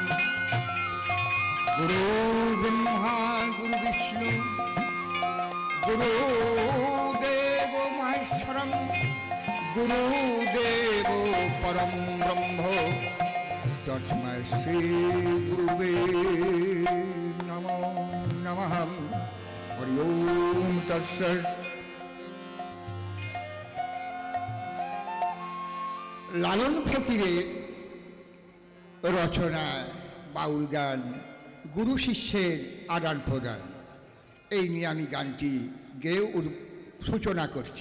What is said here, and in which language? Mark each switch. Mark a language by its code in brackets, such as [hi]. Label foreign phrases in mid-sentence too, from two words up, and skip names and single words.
[sa] गुरु ब्रह्मा गुरु विष्णु गुरुदेव महेश्वरं गुरुदेव परम ब्रह्म तस्मै श्री गुरुवे नमो नमः। हरि ओम तत्सत्। [bn] লালন ফকিরের রচনায় বাউল গান, গুরু শিষ্যের আদান প্রদান, এই নিয়ে আমি গানটি গেয়ে সূচনা করছি।